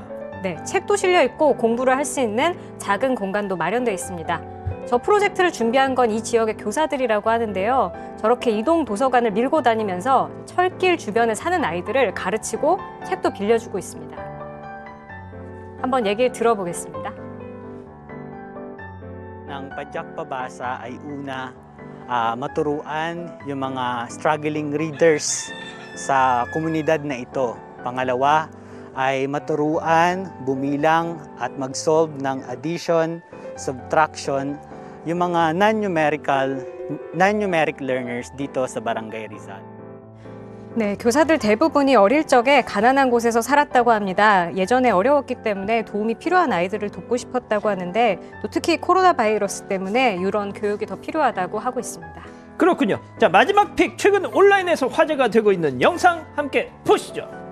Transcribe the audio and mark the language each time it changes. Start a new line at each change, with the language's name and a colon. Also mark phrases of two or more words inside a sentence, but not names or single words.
Korean: 네, 책도 실려 있고 공부를 할 수 있는 작은 공간도 마련되어 있습니다. 저 프로젝트를 준비한 건 이 지역의 교사들이라고 하는데요. 저렇게 이동 도서관을 밀고 다니면서 철길 주변에 사는 아이들을 가르치고 책도 빌려주고 있습니다. 한번 얘기를 들어보겠습니다.
Filipino: Ng Padyak Pabasa ay una maturuan yung mga
English: struggling readers
Filipino: sa komunidad na ito. Pangalawa ay maturuan, bumilang at mag-solve ng
English: addition, subtraction,
Filipino: yung mga
English: non-numeric learners
Filipino: dito sa Barangay Rizal.
Korean: 네, 교사들 대부분이 어릴 적에 가난한 곳에서 살았다고 합니다. 예전에 어려웠기 때문에 도움이 필요한 아이들을 돕고 싶었다고 하는데 또 특히 코로나 바이러스 때문에 이런 교육이 더 필요하다고 하고 있습니다. 그렇군요. 자, 마지막 픽. 최근 온라인에서 화제가 되고 있는 영상 함께 보시죠.